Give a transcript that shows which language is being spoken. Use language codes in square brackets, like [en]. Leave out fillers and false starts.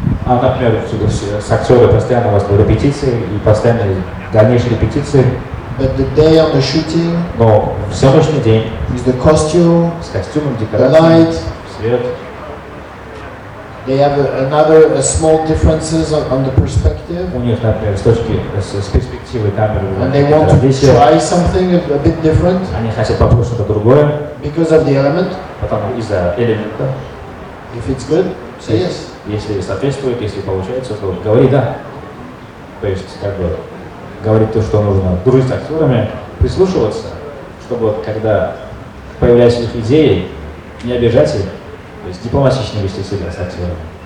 [ru] Например, с актером постоянно у вас репетиции и постоянные дальнейшие репетиции. [en] But the day on the shooting, [ru] но в съемочный день, [en] with the costume, [ru] с костюмом, [en] the [ru] декорацией, [en] light, [ru] свет, [en] they have a small differences on the perspective. [ru] У них, например, с перспективы камеры, [en] and they want to try something a bit different. [ru] Они хотят попробовать что-то другое. [en] Because of the element. [ru] Потому из-за элемента. [en] If it's good, say yes. [ru] Если соответствует, если получается, то говори да. То есть, как бы, говорить то, что нужно. Дружить с актерами, прислушиваться, чтобы когда появляются их идеи, не обижать их, то есть дипломатично вести себя с актерами.